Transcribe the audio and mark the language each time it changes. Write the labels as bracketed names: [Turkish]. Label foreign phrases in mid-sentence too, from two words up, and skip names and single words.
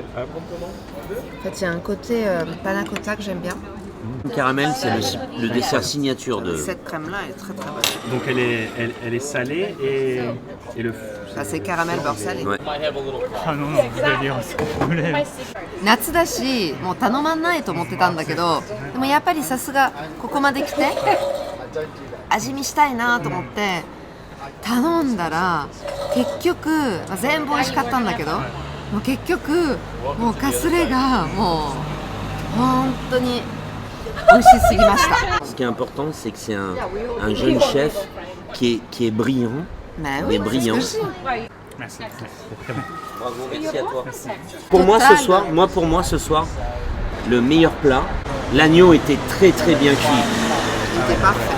[French] Hop. En fait, il y a un côté panna cotta que j'aime bien. Le caramel, c'est le dessert signature de. Cette crème-là, elle est très très bonne. Donc elle est salée et le... Bah, c'est caramel beurre salé. Ouais. Ah non, vous allez en problème. [Japanese] 夏だし、もう頼まんないと思ってたんだけど、でもやっぱりさすがここまで来て味見したいなと思って頼んだら結局、まあ、全部美味しかったんだけど、もう結局もうカスレがもう本当に美味しすぎました。 [French] Ce qui est important, c'est que c'est un jeune chef qui est brillant. Mais Mais oui, brillant. c'est ce que je dis. Merci, c'est très bien. Bravo, merci à toi. Pour moi ce soir, le meilleur plat, l'agneau était très très bien cuit. Il était parfait.